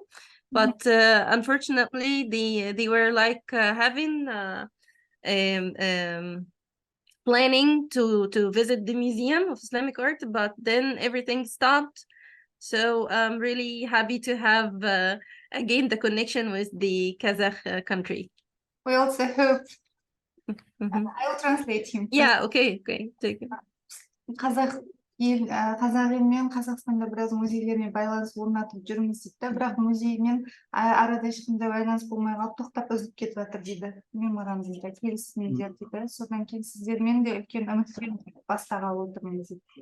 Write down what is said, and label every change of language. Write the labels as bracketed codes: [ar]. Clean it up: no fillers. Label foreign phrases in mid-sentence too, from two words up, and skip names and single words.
[en] But unfortunately, they were like having planning to visit the Museum of Islamic Art, but then everything stopped. So I'm really happy to have again the connection with the Kazakh country. We also hope. I'll translate him. Yeah, okay, take it. [kk] Қазақ елмен Қазақстанда біраз музейлермен байланыс орнатып жүрміз дейді да, бірақ музеймен арада ешқандай байланыс болмай қалып, тоқтап үзіліп кетіп жатыр дейді, меморандумға келісімдер дейді. Содан кейін сіздермен де үлкен үмітпен бастағалы отырмыз дейді.